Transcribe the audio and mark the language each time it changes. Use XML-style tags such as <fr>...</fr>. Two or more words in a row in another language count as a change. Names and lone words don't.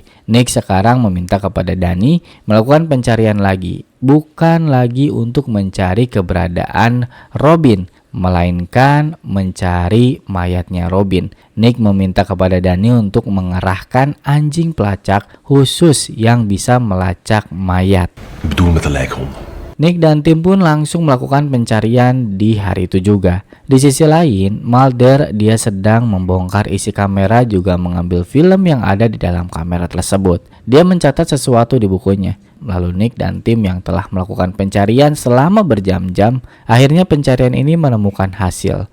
<id>Nick sekarang meminta kepada Danny melakukan pencarian lagi, bukan lagi untuk mencari keberadaan Robin, melainkan mencari mayatnya Robin. Nick meminta kepada Danny untuk mengerahkan anjing pelacak khusus yang bisa melacak mayat.</id> <nl>Ik bedoel met de lijkhond.</nl> <id>Nick dan tim pun langsung melakukan pencarian di hari itu juga. Di sisi lain, Mulder dia sedang membongkar isi kamera juga mengambil film yang ada di dalam kamera tersebut. Dia mencatat sesuatu di bukunya. Lalu Nick dan tim yang telah melakukan pencarian selama berjam-jam, akhirnya pencarian ini menemukan hasil.</id>